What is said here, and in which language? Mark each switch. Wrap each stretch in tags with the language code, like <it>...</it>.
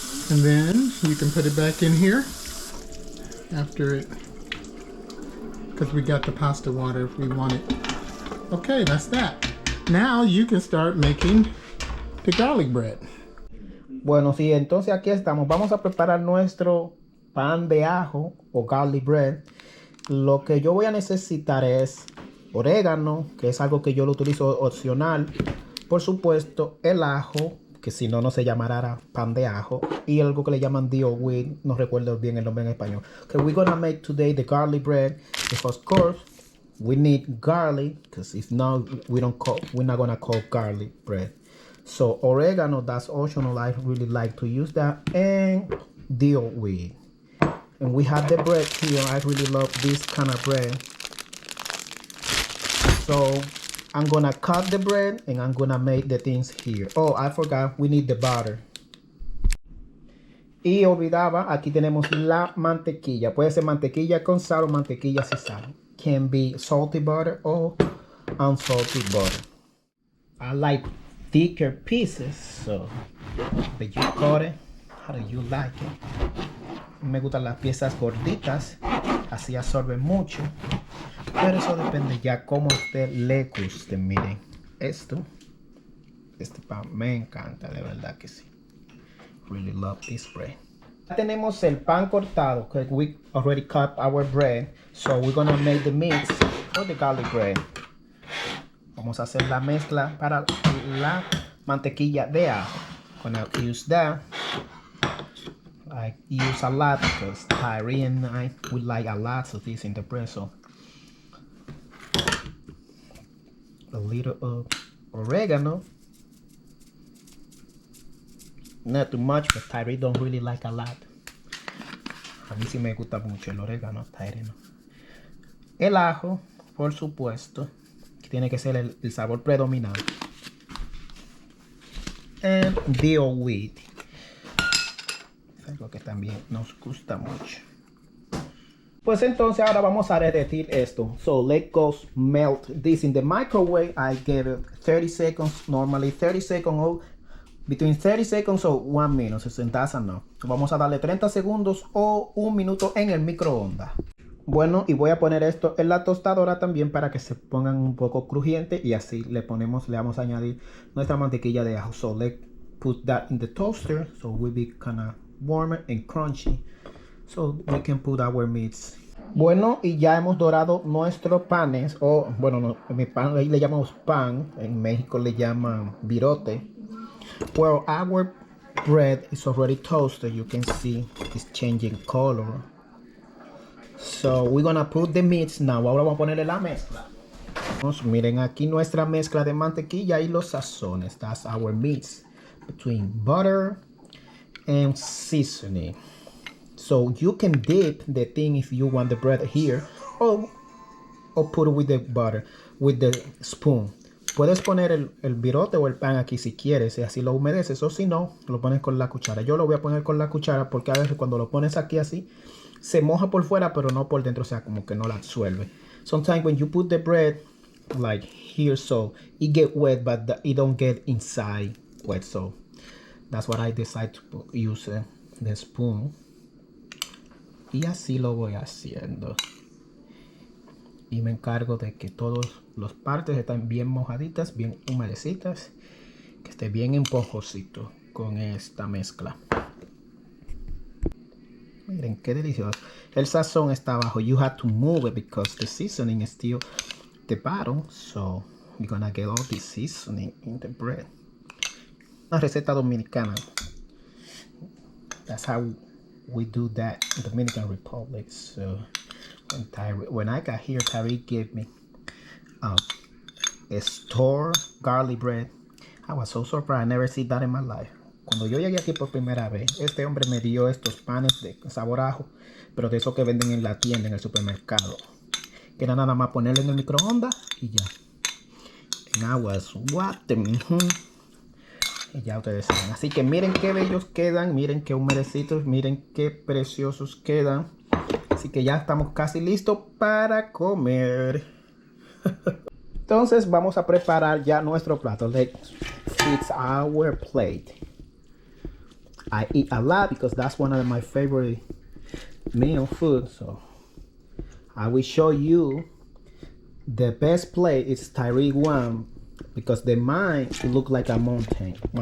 <en>And then you can put it back in here after it, because we got the pasta water if we want it. Okay, that's that. Now you can start making the garlic bread.</en> <es>Bueno, sí, entonces aquí estamos. Vamos a preparar nuestro pan de ajo o</es> <en>garlic bread.</en> <es>Lo que yo voy a necesitar es orégano, que es algo que yo lo utilizo opcional. Por supuesto, el ajo, que si no, no se llamará pan de ajo. Y algo que le llaman deal with, no recuerdo bien el nombre en español.</es> <en>Okay, we're gonna make today the garlic bread. Because of course, we need garlic, because if not, we're not gonna call garlic bread. So oregano, that's optional. I really like to use that. And deal with. And we have the bread here. I really love this kind of bread. So I'm gonna cut the bread and I'm gonna make the things here. Oh, I forgot, we need the butter.</en> <es>Y olvidaba, aquí tenemos la mantequilla. Puede ser mantequilla con sal o mantequilla sin sal.</es> <en>Can be salty butter or unsalty butter. I like thicker pieces, so but you cut it how do you like it.</en> <es>Me gustan las piezas gorditas, así absorben mucho, pero eso depende ya como a usted le guste. Miren esto, este pan me encanta, de verdad que sí.</es> <en>Really love this bread.</en> <es>Ya tenemos el pan cortado,</es> <en>because we already cut our bread, so we're gonna make the mix for the garlic bread.</en> <es>Vamos a hacer la mezcla para la mantequilla de ajo.</es> <en>Gonna use that. I use a lot because Tyree and I would like a lot of this in the bread. So a little of oregano. Not too much, but Tyree don't really like a lot.</en> <es>A mí sí me gusta mucho el orégano, Tyree no. El ajo, por supuesto. Tiene que ser el sabor predominante.</es> <en>And deal with.</en> <es>Es algo que también nos gusta mucho. Pues entonces ahora vamos a derretir esto.</es> <en>So let's go melt this in the microwave. I gave it 30 seconds. Normally 30 seconds or between 30 seconds or 1 minute. So that's enough.</en> <es>Vamos a darle 30 segundos o 1 minuto en el microondas. Bueno, y voy a poner esto en la tostadora también para que se pongan un poco crujientes y así le vamos a añadir nuestra mantequilla de ajo.</es> <en>So let's put that in the toaster so it will be kind of warmer and crunchy. So we can put our meats.</en> <es>Bueno, y ya hemos dorado nuestros panes, o bueno, no, mi pan ahí le llamamos pan, en México le llaman virote.</es> <en>Well, our bread is already toasted. You can see it's changing color. So we're gonna put the meats now.</en> <es>Ahora vamos a ponerle la mezcla. Miren aquí nuestra mezcla de mantequilla y los sazones.</es> <en>That's our meats between butter and seasoning. So you can dip the thing if you want the bread here, or put it with the butter, with the spoon.</en> <es>Puedes poner el virote o el pan aquí si quieres, y así lo humedeces, o si no, lo pones con la cuchara. Yo lo voy a poner con la cuchara porque a veces cuando lo pones aquí así, se moja por fuera, pero no por dentro, o sea, como que no la absuelve.</es> <en>Sometimes when you put the bread like here, so it get wet, but it don't get inside wet. So that's what I decide to use the spoon.</en> <es>Y así lo voy haciendo. Y me encargo de que todas las partes estén bien mojaditas, bien humedecitas, que esté bien esponjosito con esta mezcla. Miren qué delicioso. El sazón está abajo.</es> <en>You have to move it because the seasoning is still the bottom. So you're gonna get all the seasoning in the bread.</en> <es>Una receta dominicana.</es> <en>That's how we do that in the Dominican Republic. So when I got here, Tyree gave me a store garlic bread. I was so surprised. I never see that in my life.</en> <es>Cuando yo llegué aquí por primera vez, este hombre me dio estos panes de sabor a ajo, pero de esos que venden en la tienda, en el supermercado. Que era nada más ponerlo en el microondas y ya. En aguas, water. Y ya ustedes saben. Así que miren qué bellos quedan, miren qué humedecitos, miren qué preciosos quedan. Así que ya estamos casi listos para comer. Entonces vamos a preparar ya nuestro plato.</es> <en>It's our plate. I eat a lot because that's one of my favorite meal food. So I will show you the best plate is Tyree one because the mine look like a mountain.</en>